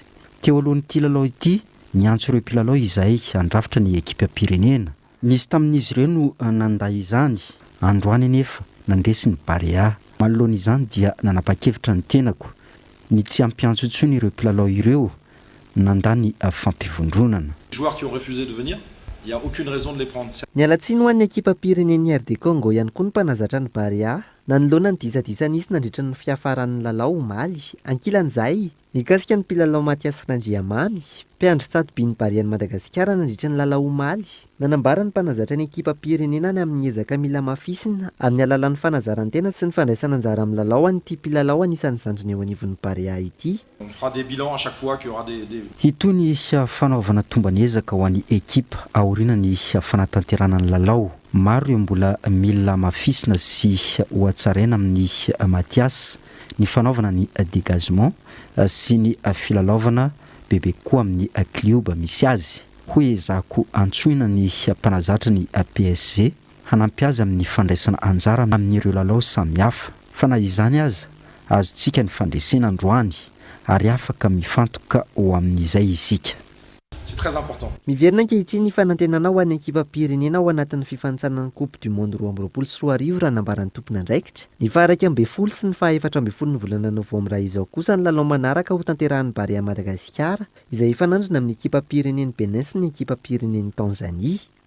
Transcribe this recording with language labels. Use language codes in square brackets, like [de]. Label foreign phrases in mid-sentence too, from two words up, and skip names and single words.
[mg] Teo alohan'ity lalao ity niantso ireo mpilalao izay andrafitra ny ekipa pirenena. Nisy tamin'izy ireo no nanday izany. Androany nefa nandresy ny Barea. Manoloana izany dia nanapa-kevitra ny tenako ny tsy ampiantso intsony ireo mpilalao ireo nandany fampivondronana. [fr] Les joueurs qui ont refusé de venir, il n'y a aucune raison de les prendre. [mg] Ny alatsiny ho an'ny ekipa pirenen'ny RD Congo ihany koa ny mpanazatra ny Barea nanoloana ny disadisa nisy nandritra ny fiafaran'ny lalao omaly. Ankilan'izay, mikasika ny mpilalao Matias Randriamamy, mpiandry Tsato-by ny Barean'i Madagasikara nandritra ny lalao omaly. Nanambara ny mpanazatra ny ekipa pirenena ny amin'ny ezaka mila mafisina amin'ny alalan'ny fanazarantena sy ny fandraisana anjara amin'ny lalao an'ity mpilalao anisan'ny zandriny eo anivon'ny Barea ity. [fr] On fera des bilans à chaque fois qu'il y aura des... [mg] Itony fanaovana tomban'ezaka ho an'ny ekipa aoriana ny fanatanterana ny lalao. maro ireo mbola mila mafisina sy hoatsaraina amin'ny matiasy ny fanaovana ny dégagement sy ny filalaovana bebe koa amin'ny klioba misy azy. Hoe zako antsoina ny mpanazatra ny PSG hanampy azy amin'ny fandraisana anjara amin'ireo lalao samihafa. Fa na izany aza azontsika ny fandresena androany ary afaka mifantoka ho amin'izay isika. [fr] C'est très important. [mg] Miverina ankehitriny ny fanantenana ho an'ny ekipa pirenena ao anatin'ny fifanitsanana Coupe du Monde 2024 raha nambaran'ny tompony andraikitra. Ny faha 12 sy ny faha 14 ny volana novambra izao kosa ny lalao manaraka ho tanterahan'ny Barea à Madagasikara izay ifanandrina amin'ny ekipa pireneny Benin sy ny ekipa pireneny Tanzanie.